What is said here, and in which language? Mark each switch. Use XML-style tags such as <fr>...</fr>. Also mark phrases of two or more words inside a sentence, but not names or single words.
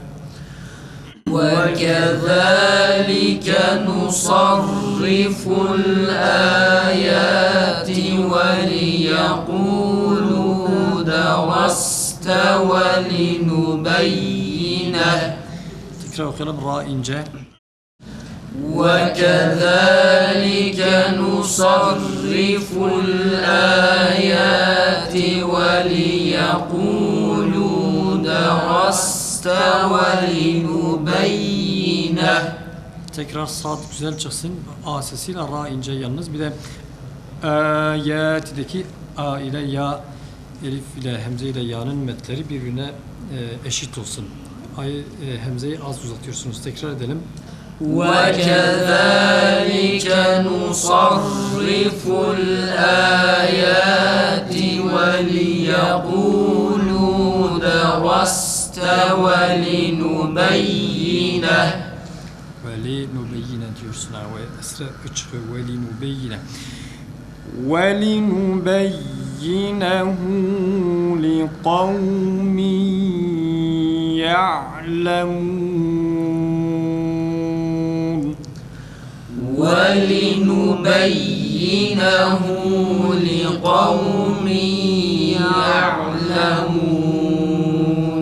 <ar>وكذلك نصرف الآيات وليقولوا درست ولنبينه</ar> <tr>tekrar okuyalım. Ra ince.</tr> <ar>وكذلك نصرف الآيات وليقولوا درست ولنبينه</ar> <tr>Tekrar sad güzel çıksın. A sesiyle ra ince yalnız. Bir de ayatideki a ile ya, elif ile hemze ile ya'nın metleri birbirine eşit olsun. Hemzeyi az uzatıyorsunuz. Tekrar edelim.</tr> <ar>وكذلك نصرف الآيات وليقولوا درست ولنبينه</ar> <tr>وَلِنُبَيِّنَ diyorsun. Ve esre çıkıyor.</tr> <ar>وَلِنُبَيِّنَ وَلِنُبَيِّنَهُ لِقَوْمٍ يَعْلَمُونَ ولنبينه لقوم يعلمون</ar>